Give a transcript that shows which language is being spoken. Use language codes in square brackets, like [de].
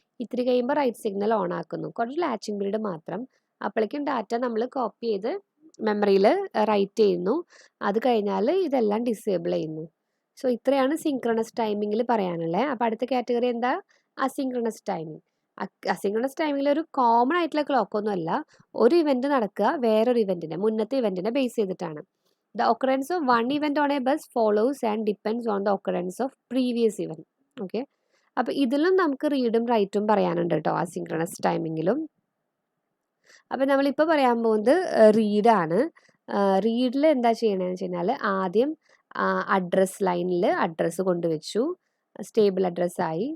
[ml] ഇത്തിരി കഴിയുമ്പോൾ right signal on ആക്കുന്നു, കുറച്ച് ലാച്ചിങ് പീരീഡ് മാത്രം. അപ്പോഴേക്കും ഡാറ്റ നമ്മൾ കോപ്പി ചെയ്ത് മെമ്മറിയിൽ റൈറ്റ് ചെയ്യുന്നു. അത് കഴിഞ്ഞാൽ ഇതെല്ലാം ഡിസേബിൾ ചെയ്യുന്നു. സോ ഇത്രയാണ് സിങ്ക്രണസ് ടൈമിങ്ങിൽ പറയാനുള്ളത്. അപ്പോൾ അടുത്ത കാറ്റഗറി എന്താ, അസിങ്ക്രണസ് ടൈമിങ്. അസിങ്ക്രണസ് ടൈമിങ്ങിൽ ഒരു കോമൺ ആയിട്ടുള്ള ക്ലോക്കൊന്നും അല്ല. ഒരു ഇവൻറ്റ് നടക്കുക വേറൊരു ഇവൻറ്റിനെ, മുന്നത്തെ ഇവൻറ്റിനെ ബേസ് ചെയ്തിട്ടാണ്. [en] The occurrence of one event on a bus follows and depends on the occurrence of previous event. Okay. [ml] അപ്പോൾ ഇതിലും നമുക്ക് റീഡും റൈറ്റും പറയാനുണ്ട് കേട്ടോ അസിൻക്രണസ് ടൈമിങ്ങിലും. അപ്പോൾ നമ്മളിപ്പോൾ പറയാൻ പോകുന്നത് റീഡാണ്. റീഡിൽ എന്താ ചെയ്യണമെന്ന് വെച്ച് കഴിഞ്ഞാൽ ആദ്യം അഡ്രസ് ലൈനിൽ അഡ്രസ്സ് കൊണ്ടുവച്ചു, സ്റ്റേബിൾ അഡ്രസ്സായി.